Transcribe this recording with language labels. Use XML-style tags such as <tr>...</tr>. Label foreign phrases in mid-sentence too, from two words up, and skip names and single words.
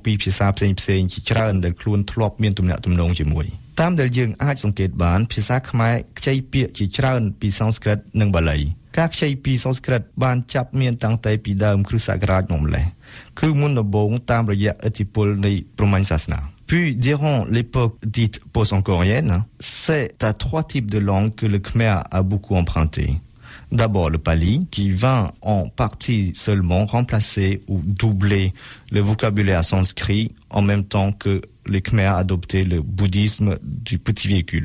<km>ពីភាសាផ្សេងៗជាច្រើនដែលខ្លួនធ្លាប់មានទំនាក់ទំនងជាមួយតាមដែលយើងអាចសង្កេតបានភាសាខ្មែរខ្ចីពាក្យជាច្រើនពីសំស្ក្រឹតនិងបាលីការខ្ចីពីសំស្ក្រឹតបានចាប់មានតាំងតែពីដើមគ្រិស្តសករាជមកម្លេះគឺមុនដំបូងតាមរយៈឥទ្ធិពលនៃព្រហ្មញ្ញសាសនា</km> <fr>Puis, durant l'époque dite post-angkorienne, c'est à trois types de langues que le Khmer a beaucoup emprunté. D'abord le pali, qui vint en partie seulement remplacer ou doubler le vocabulaire sanskrit en même temps que les Khmer adoptaient le bouddhisme du petit véhicule.</fr>